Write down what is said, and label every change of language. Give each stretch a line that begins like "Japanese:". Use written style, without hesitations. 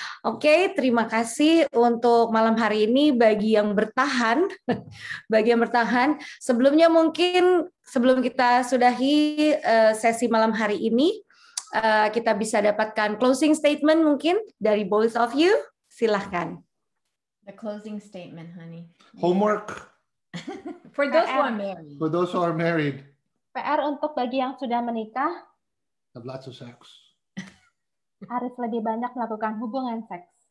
Indonesian: Oke, terima kasih untuk malam hari ini bagi yang bertahan, Sebelumnya mungkin sebelum kita sudahi sesi malam hari ini, kita bisa dapatkan closing statement mungkin dari
English: both of you.
Indonesian: Silahkan.
English: The closing statement, honey. Homework For those who are married. for those who are married.
Indonesian: PR untuk bagi yang sudah menikah,
English: Have lots of sex.
Indonesian: harus lebih banyak melakukan hubungan seks.